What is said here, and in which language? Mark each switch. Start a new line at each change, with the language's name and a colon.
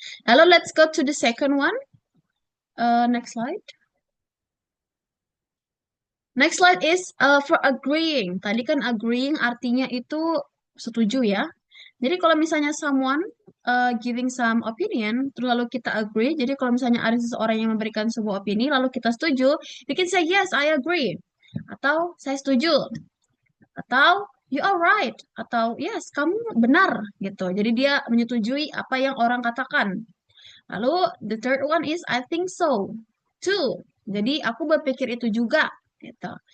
English: Lalu let's go to the second one. Next slide. Next slide is for agreeing.
Indonesian: Tadi kan agreeing artinya itu setuju ya. Jadi kalau misalnya
English: someone giving some opinion,
Indonesian: terus lalu kita agree. Jadi kalau misalnya ada seseorang yang memberikan sebuah opini, lalu kita setuju,
English: we can say yes, I agree.
Indonesian: Atau saya setuju. Atau
English: you are right.
Indonesian: Atau yes, kamu benar gitu. Jadi dia menyetujui apa yang orang katakan.
English: Lalu the third one is I think so too.
Indonesian: Jadi aku berpikir itu juga gitu.